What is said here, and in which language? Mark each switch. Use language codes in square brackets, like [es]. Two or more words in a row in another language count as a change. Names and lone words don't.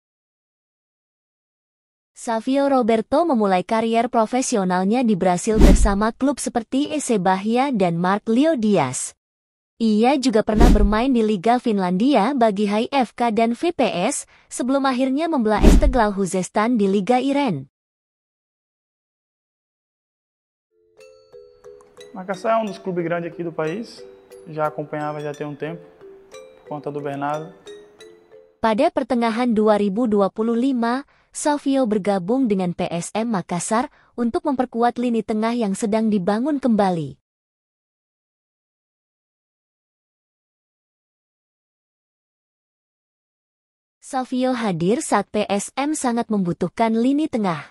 [id] Salvio Roberto memulai karier profesionalnya di Brasil bersama klub seperti EC Bahia dan Mark Leo Dias. Ia juga pernah bermain di Liga Finlandia bagi HIFK dan VPS, sebelum akhirnya membelah Esteghlal Khuzestan di Liga Iren. [pt] Makassar é dos clubes grandes aqui do país. Já acompanhava já tem tempo, por conta do Bernardo. [id] Pada pertengahan 2025, Salvio bergabung dengan PSM Makassar untuk memperkuat lini tengah yang sedang dibangun kembali. Salvio hadir saat PSM sangat membutuhkan lini tengah.